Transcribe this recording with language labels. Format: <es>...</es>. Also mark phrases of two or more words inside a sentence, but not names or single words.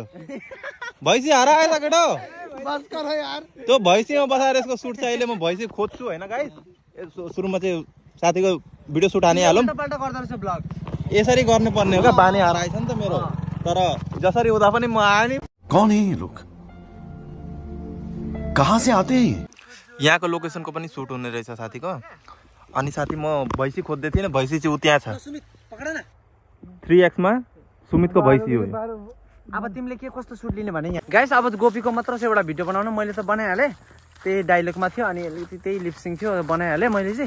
<ne>भैँसी हराएछ केटो। त्यो भैँसीमा बसाएर यसको सुट छ। अहिले म भैँसी खोज्छु होइन गाइस। सुरुमा चाहिँ साथीको</ne> <en>video shoot</en> <ne>हानिहालौँ। यसरी गर्नुपर्ने हो क्या। बानी हराएछ नि त मेरो। तर जसरी हुँदा पनि म आएँ नि।</ne> <hi>कौन है ये लोग? कहाँ से आते हैं?</hi> <ne>यहाँको लोकेसनको पनि सुट हुने रहेछ साथीको। अनि साथी म भैँसी खोज्दै थिएँ। भैँसी चाहिँ उ त्यहाँ छ 3x मा सुमितको भैँसी हो। अब तिमीले के कस्तो सुट लिने भने यहाँ गाइस अब गोपीको मात्र चाहिँ एउटा भिडियो बनाउनु मैले त बनाइहालेँ। त्यही डाइलगमा थियो अनि त्यही लिपसिङ थियो बनाइहालेँ मैले चाहिँ।</ne>